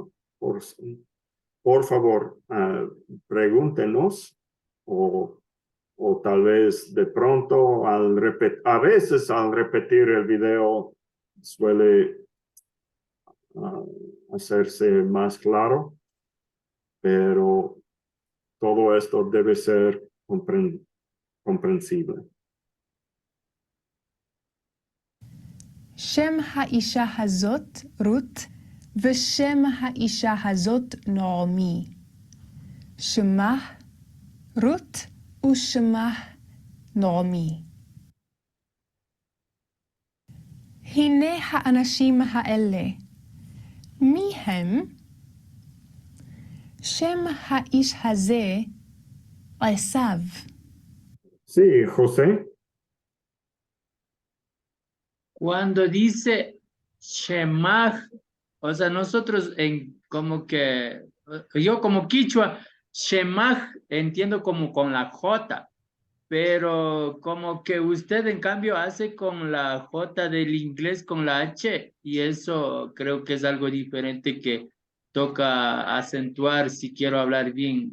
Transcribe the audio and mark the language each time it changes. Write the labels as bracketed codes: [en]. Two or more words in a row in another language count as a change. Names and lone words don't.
[es] Por favor, pregúntenos o tal vez de pronto a veces al repetir el video suele hacerse más claro, pero todo esto debe ser comprensible. [he] שם האישה הזאת רות, ושם האישה הזאת נעמי. שמה רות ושמה נעמי. הנה האנשים האלה. מי הם? שם האיש הזה עשיו. [es] Sí, José. Cuando dice Shemaj, o sea, nosotros como que, yo como quichua, Shemaj entiendo como con la J, pero como que usted en cambio hace con la J del inglés con la H, y eso creo que es algo diferente que toca acentuar si quiero hablar bien.